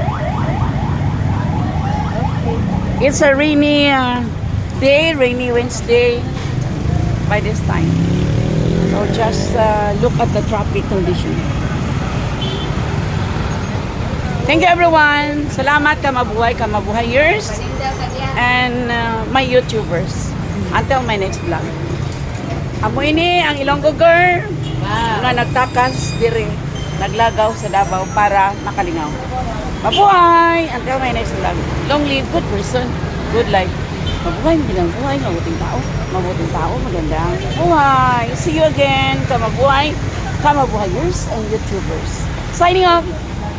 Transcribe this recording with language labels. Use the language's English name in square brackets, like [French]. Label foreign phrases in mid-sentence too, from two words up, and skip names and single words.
[English] It's a rainy day, rainy Wednesday by this time. So just look at the traffic condition. Thank you everyone. Salamat kamabuhayers and my YouTubers. Until my next vlog. [Hiligaynon] Amo ini ang Ilonggo girl nga nagtakas dire, naglagaw sa Davao para makalingaw. [Filipino] Mabuhay! [English] Until my next vlog. Long live, good person, good life. [Filipino] Mabuhay, magandang buhay, mabuting tao, magandang buhay. [English] See you again, kamabuhayers and YouTubers. Signing off!